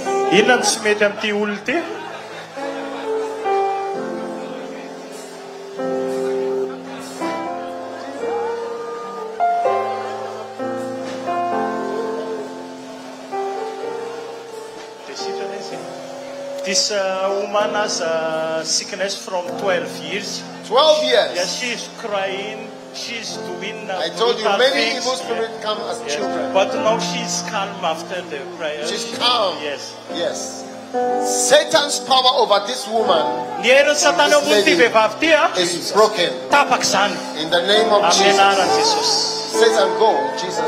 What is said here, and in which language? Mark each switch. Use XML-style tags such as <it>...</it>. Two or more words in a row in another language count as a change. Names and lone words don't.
<mg>Inona no tsy mety amin'ity olo ty?</mg> <en>This woman has a sickness from 12 years. 12 years. Yes, she's crying. She's doing. I told you brutal many things. evil spirits come as Yes. children. But now she's calm after the prayer. She's calm. Yes. Yes. Satan's power over this woman</en> <mg>Ny herin'ny Satana</mg> <en>This</en> <mg>ambony ity</mg> <en>lady</en> <mg>vehivavy ty</mg> <en>is broken.</en> <mg>tapaka izany.</mg> <en>In the name of</en> <mg>Amin'ny</mg> <en>Jesus.</en> <mg>anaran'i Jesosy.</mg> <en>Satan, go. Jesus.</en>